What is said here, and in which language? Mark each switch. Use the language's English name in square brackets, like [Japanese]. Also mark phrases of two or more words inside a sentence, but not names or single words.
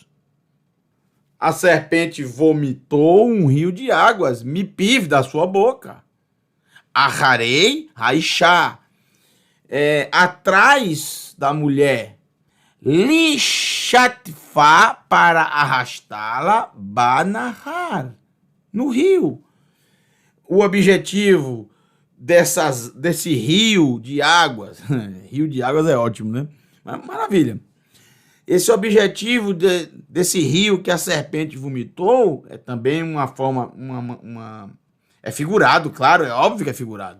[Portuguese] A serpente vomitou um rio de águas, mipiv, da sua boca. Aharei, Raishá, atrás da mulher, Lishatfá, para arrastá-la, Banahar, no rio. O objetivo desse rio de águas, rio de águas é ótimo, né? Maravilha. Esse objetivo desse rio que a serpente vomitou é também uma forma, é figurado, claro, é óbvio que é figurado.